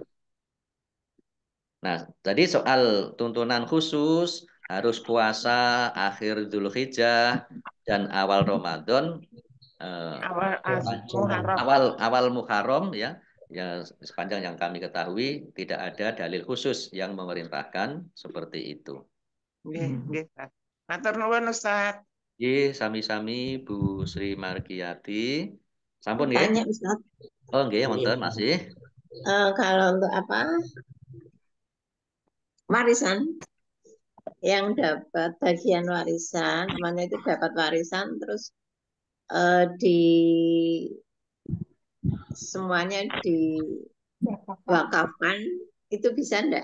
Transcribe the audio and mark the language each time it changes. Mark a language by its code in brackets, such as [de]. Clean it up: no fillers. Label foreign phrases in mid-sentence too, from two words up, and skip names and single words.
[id] Nah, tadi soal tuntunan khusus harus puasa akhir Dzulhijjah dan awal Ramadan, awal Muharram ya. Ya, sepanjang yang kami ketahui tidak ada dalil khusus yang memerintahkan seperti itu. [jv] Nggih, matur nuwun Ustaz. Nggih, sami-sami Bu Sri Margiati. Sampun nggih? [id] Tanya Ustaz. [jv] Oh nggih, wonten masih. [id] Kalau untuk warisan yang dapat bagian warisan, namanya itu dapat warisan terus semuanya diwakafkan, itu bisa enggak?